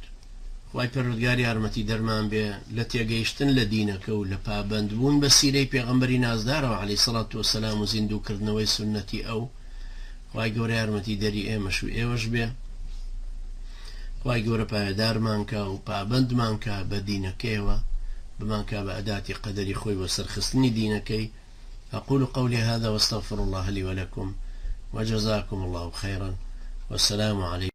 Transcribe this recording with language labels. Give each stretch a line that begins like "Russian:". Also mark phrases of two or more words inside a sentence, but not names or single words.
Central Kurdish: خوای پەروەردگار یارمەتی دەرمان بێ لە تێگەیشتن لە دینەکە و لە پابەندبوون بە سیرەی پێغەمبەری نازدارەوە
Arabic: عەلەیهی سەڵات وەسەلام
Central Kurdish: و زیندووکردنەوەی سونەتی ئەو. خوای گەورە یارمەتی دەری ئێمەش و ئێوەش بێ. خوای گەورە پایەدارمان کە و پابەندمان کە بە دینەکەیەوە، بمان کە بە ئەداتی قەدەری خۆی بۆ سەرخستنی دینەکەی.
Arabic: أقول قولي هذا واستغفر الله لي ولكم وجزاكم الله خيرا والسلام عليكم.